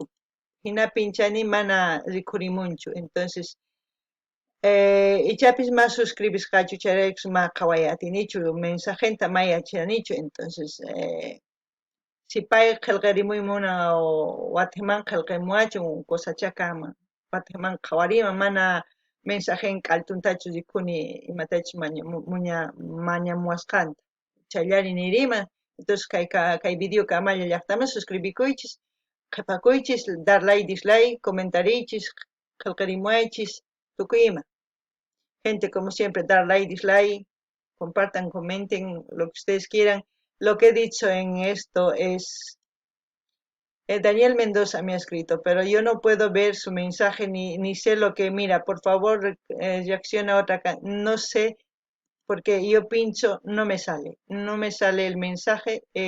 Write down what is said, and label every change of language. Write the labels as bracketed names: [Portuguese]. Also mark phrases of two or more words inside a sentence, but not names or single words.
[Quechua] Hinapin chani mana rikurimunchu, entonces ichapis mas suscribisqachu chayraykus ma qhaway atinichu, mensajenta ma yachanichu, entonces si pay qillqarimuymunan wataman qillqaymuwachun kusachaqa ama wataman qhawariman mana mensajen k'altuntachu rikuni imatachus mañamuwasqanta chayllari niriman. Entonces kay videoqa amalla llaqtaman suscribikuychis, qhipakuychis, [English] dar like, dislike, [Quechua] comentariychis, qillqarimuwaychis, tukuy ima. [Spanish] Gente, como siempre, dar [English] like, dislike, [Spanish] compartan, comenten lo que ustedes quieran. Lo que he dicho en esto es, Daniel Mendoza me ha escrito, pero yo no puedo ver su mensaje ni sé lo que mira. Por favor, reacciona a otra. No sé, porque yo pincho, no me sale el mensaje.